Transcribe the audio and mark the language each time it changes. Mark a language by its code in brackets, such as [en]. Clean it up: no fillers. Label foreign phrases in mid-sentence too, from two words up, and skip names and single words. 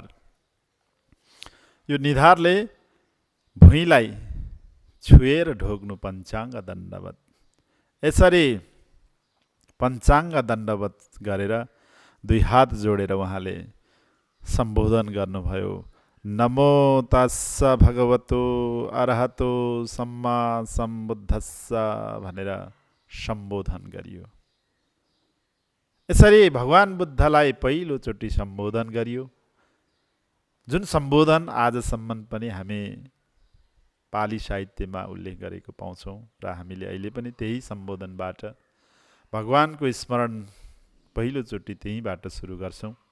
[ne] यो निधारले भुइँलाई छुएर ढोग्नु पञ्चाङ्ग दण्डवत। यसरी पञ्चाङ्ग दण्डवत गरेर 2 हात जोडेर उहाँले सम्बोधन गर्नुभयो, [pi] नमो तस्स भगवतो अरहतो सम्मा सम्बुद्धस्स [ne] भनेर सम्बोधन गरियो। यसरी भगवान बुद्धलाई पहिलोचोटि सम्बोधन गरियो, जुन सम्बोधन आजसम्म पनि हामी पाली साहित्यमा उल्लेख गरेको पाउँछौँ र हामीले अहिले पनि त्यही सम्बोधनबाट भगवानको स्मरण पहिलोचोटि त्यहीबाट सुरु गर्छौँ।